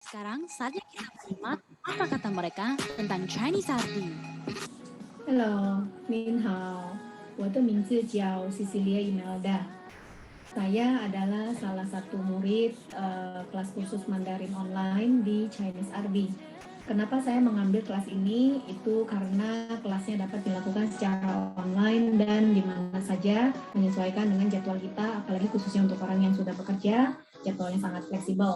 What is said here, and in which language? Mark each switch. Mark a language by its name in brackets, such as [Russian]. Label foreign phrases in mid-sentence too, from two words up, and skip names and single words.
[Indonesian] Sekarang saatnya kita menyimak apa kata mereka tentang Chinese RD. [Chinese] Hello, 您好，我的名字叫 Cecilia Imelda. [Indonesian] Saya adalah salah satu murid kelas kursus Mandarin online di Chinese RB. Kenapa saya mengambil kelas ini? Itu karena kelasnya dapat dilakukan secara online dan di mana saja, menyesuaikan dengan jadwal kita, apalagi khususnya untuk orang yang sudah bekerja, jadwalnya sangat fleksibel.